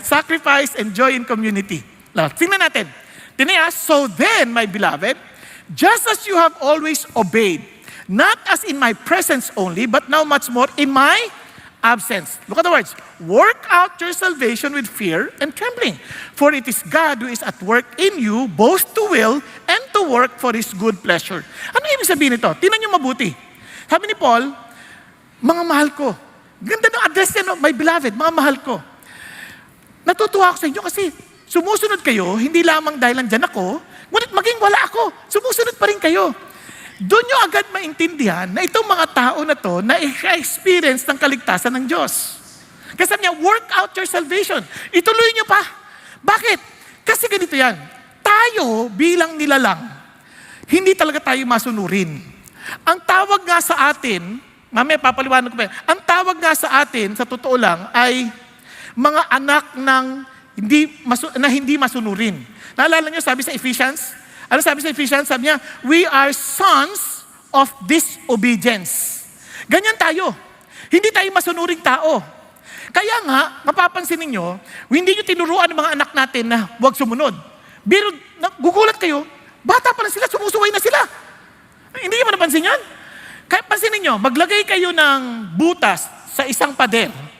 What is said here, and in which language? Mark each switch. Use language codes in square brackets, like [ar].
[en] Sacrifice and joy in community. Now, [tl] tingnan natin. [en] So then, my beloved, just as you have always obeyed, not as in my presence only, but now much more in my absence. Look at the words. Work out your salvation with fear and trembling. For it is God who is at work in you, both to will and to work for His good pleasure. [tl] Ano ibig sabihin nito? Tingnan niyo mabuti. Sabi ni Paul, mga mahal ko. Ganda ng address niya, no? [en] My beloved, [tl] mga mahal ko. Natutuwa ako sa inyo kasi sumusunod kayo, hindi lamang dahil nandyan ako, ngunit maging wala ako, sumusunod pa rin kayo. Doon nyo agad maintindihan na itong mga tao na to na experience ng kaligtasan ng Diyos. Kasi sabi niya, [en] work out your salvation. [tl] Ituloy nyo pa. Bakit? Kasi ganito yan. Tayo bilang nilalang, hindi talaga tayo masunurin. Ang tawag nga sa atin, mamaya papaliwanag ko pa yan, ang tawag nga sa atin, sa totoo lang, ay mga anak ng hindi masunurin. Naalala niyo, sabi sa Ephesians? Ano sabi sa Ephesians? Sabi niya, [en] we are sons of disobedience. [tl] Ganyan tayo. Hindi tayo masunuring tao. Kaya nga, mapapansin ninyo, hindi nyo tinuruan ng mga anak natin na huwag sumunod. Pero gugulat kayo, bata pa lang sila, sumusuway na sila. Hindi nyo napansin yan? Kaya pansin ninyo, maglagay kayo ng butas sa isang pader.